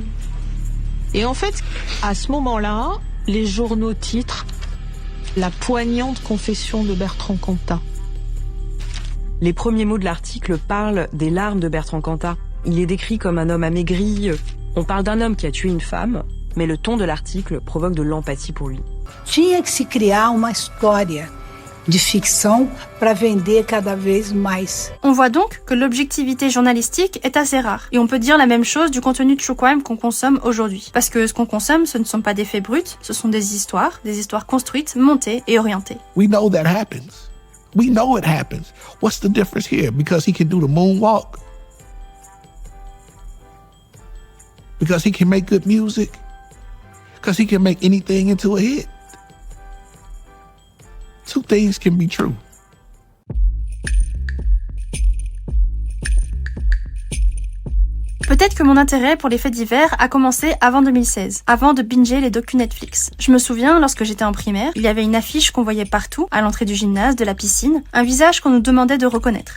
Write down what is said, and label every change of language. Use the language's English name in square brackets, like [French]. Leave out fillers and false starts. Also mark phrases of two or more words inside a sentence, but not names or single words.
[French] Et en fait, à ce moment-là, les journaux titrent « La poignante confession de Bertrand Cantat ». Les premiers mots de l'article parlent des larmes de Bertrand Cantat. Il est décrit comme un homme amaigri. On parle d'un homme qui a tué une femme, mais le ton de l'article provoque de l'empathie pour lui. [Portuguese] Tinha que se criar uma história de ficção para vender cada vez mais. [French] On voit donc que l'objectivité journalistique est assez rare. Et on peut dire la même chose du contenu de True Crime qu'on consomme aujourd'hui. Parce que ce qu'on consomme, ce ne sont pas des faits bruts, ce sont des histoires construites, montées et orientées. [English] We know that happens. We know it happens. What's the difference here? Because he can do the moonwalk? Because he can make good music? Because he can make anything into a hit? Two things can be true. [French] Peut-être que mon intérêt pour les faits divers a commencé avant 2016, avant de binger les docus Netflix. Je me souviens, lorsque j'étais en primaire, il y avait une affiche qu'on voyait partout, à l'entrée du gymnase, de la piscine, un visage qu'on nous demandait de reconnaître.